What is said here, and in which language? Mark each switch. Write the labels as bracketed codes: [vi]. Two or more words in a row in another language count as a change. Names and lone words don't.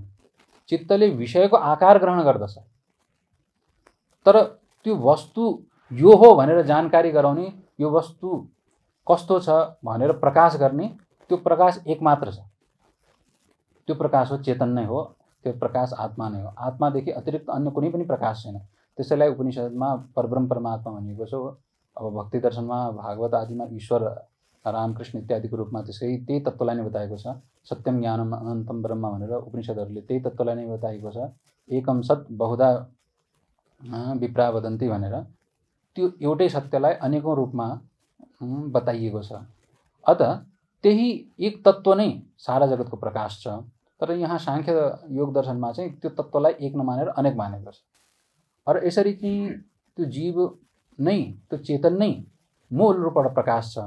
[ne] चित्तले विषयको आकार ग्रहण गर्दछ, तर त्यो वस्तु यो हो भनेर जानकारी गराउने, यो वस्तु कस्तो छ भनेर प्रकाश गर्ने, त्यो प्रकाश एक मात्र छ। त्यो प्रकाश हो चेतन नै हो, त्यो प्रकाश आत्मा नै हो। आत्मादेखि अतिरिक्त अन्य कुनै पनि प्रकाश छैन। त्यसैलाई उपनिषदमा परब्रह्म परमात्मा भनिएको छ। अब भक्ति दर्शनमा भागवत आदिमा ईश्वर रामकृष्ण इत्यादिको रूपमा त्यही तत्त्वलाई नै बताएको छ। [sa] सत्यम ज्ञानम अनन्तम ब्रह्म [ne] भनेर उपनिषदहरूले त्यही तत्त्वलाई नै बताएको छ। [sa] एकम सत् बहुधा विप्रा वदन्ति [ne] भनेर त्यो एउटै सत्यलाई अनेकौं रूपमा बताइएको छ। अत त्यही एक तत्त्व नै सारा जगतको प्रकाश छ। तर यहाँ सांख्य योग दर्शनमा चाहिँ त्यो तत्त्वलाई एक नमानेर अनेक मानेको छ। र यसरी चाहिँ त्यो जीव नै, त्यो चेतन नै मूल रूपबाट प्रकाश छ।